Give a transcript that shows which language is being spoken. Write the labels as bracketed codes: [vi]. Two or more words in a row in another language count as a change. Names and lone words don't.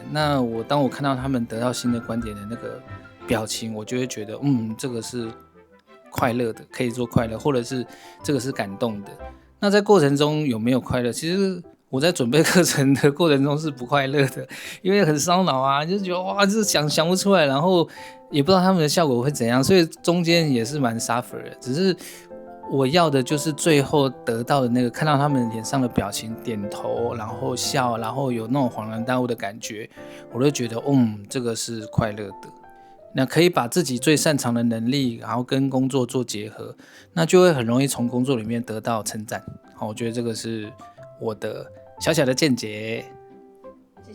[zh] 那當我看到他們得到新的觀點的那個表情，我就會覺得，這個是快樂的，可以做快樂，或者是這個是感動的。那在過程中有沒有快樂？其實我在準備課程的過程中是不快樂的，因為很燒腦啊，就覺得哇，這想不出來，然後也不知道他們的效果會怎樣，所以中間也是蠻 suffer 的。只是我要的就是最後得到的那個，看到他們臉上的表情，點頭，然後笑，然後有那種恍然大悟的感覺，我就覺得，這個是快樂的。那可以把自己最擅長的能力，然後跟工作做結合，那就會很容易從工作裡面得到稱讚。好，我覺得這個是我的小小的見解。